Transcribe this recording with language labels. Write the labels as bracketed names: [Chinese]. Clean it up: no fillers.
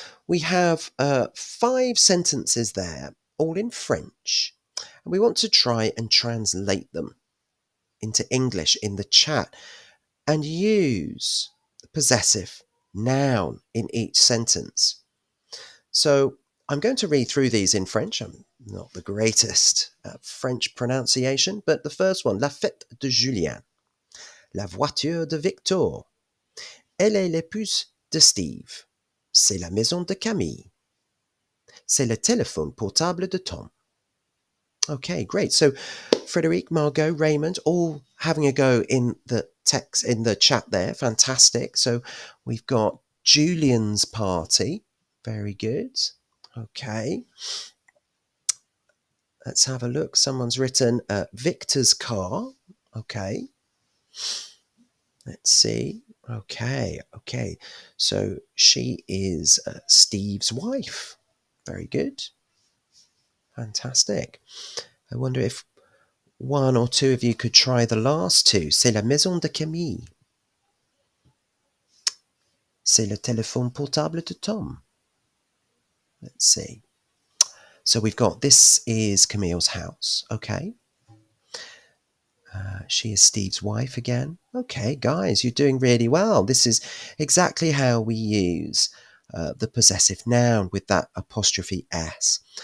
[English] we have 5 sentences there, all in French, and we want to try and translate them into English in the chat and use the possessive noun in each sentence. So I'm going to read through these in French. I'm not the greatest at French pronunciation, but the first one, [French] la fête de Julien, la voiture de Victor, elle est l'épouse de Steve, c'est la maison de Camille, c'est le téléphone portable de Tom. [English] Okay, great. So Frederic, Margot, Raymond, all having a go in the text, in the chat there. Fantastic. So we've got Julian's party. Very good. Okay. Let's have a look. Someone's written Victor's car. Okay. Let's see. Okay. So she is Steve's wife. Very good. Fantastic. I wonder if one or two of you could try the last two. [French] C'est la maison de Camille. C'est le téléphone portable de Tom. [English] Let's see. So we've got, this is Camille's house. Okay. She is Steve's wife again. Okay, guys, you're doing really well. This is exactly how we use the possessive noun with that apostrophe S.